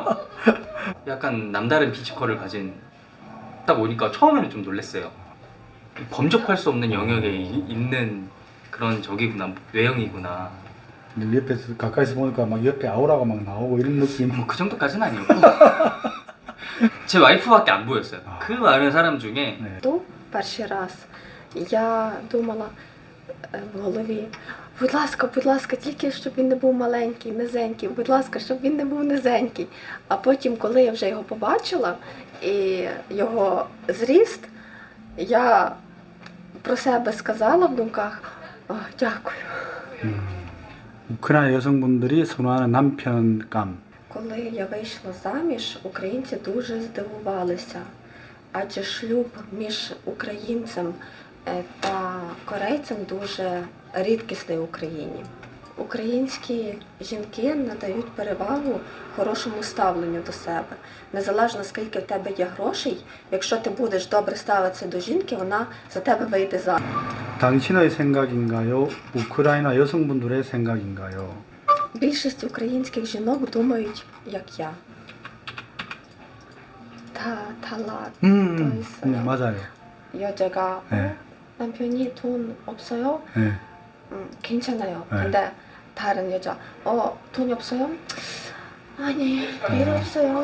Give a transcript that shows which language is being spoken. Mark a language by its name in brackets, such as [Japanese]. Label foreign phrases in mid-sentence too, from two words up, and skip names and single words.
[Korean] 약간 남다른 피지컬을 가진 딱 오니까 처음에는 좀 놀랐어요. 범접할 수 없는 영역에 있는 그런 적이구나, 외형이구나. 옆에서 가까이서 보니까 막 옆에 아우라가 막 나오고 이런 느낌. 뭐 그 정도까지는 아니었고 제 와이프밖에 안 보였어요. 그 많은 사람 중에. [Ukrainian] То перший раз я думала в голові, будь ласка, тільки щоб він не був маленький, низенький, будь ласка, щоб він не був низенький. А потім, коли я вже його побачила і його зріст, я про себе сказала в думках, дякую. [Korean] 우크라이나 여성분들이 선호하는 남편감. [Ukrainian] Коли я вийшла заміж, українці дуже здивувалися, адже шлюб між українцем та корейцем дуже рідкісний в Україні. Українські жінки надають перевагу хорошому ставленню до себе. Незалежно скільки в тебе є грошей, якщо ти будеш добре ставитися до жінки, вона за тебе вийде заміж. [Korean] 당신의 생각인가요? 우크라이나 여성분들의 생각인가요? [Ukrainian] Більшість українських жінок думають, як я. талат. [Korean] 네, 맞아요. 여자가 네. 남편이 돈 없어요? 네. 괜찮아요. 네. 근데 다른 여자 돈이 없어요? 아니 필요 없어요.